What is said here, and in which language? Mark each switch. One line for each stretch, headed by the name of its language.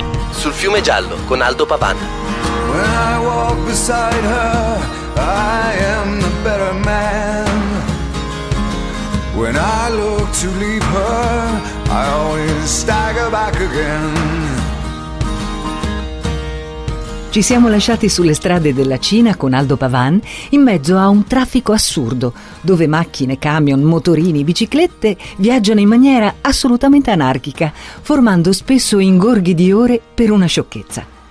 Italian: Sul fiume giallo con Aldo Pavan.
English: When I walk beside her, I am the better man. When I look to leave her, I always stagger back again.
Italian: Ci siamo lasciati sulle strade della Cina con Aldo Pavan in mezzo a un traffico assurdo, dove macchine, camion, motorini, biciclette viaggiano in maniera assolutamente anarchica, formando spesso ingorghi di ore per una sciocchezza.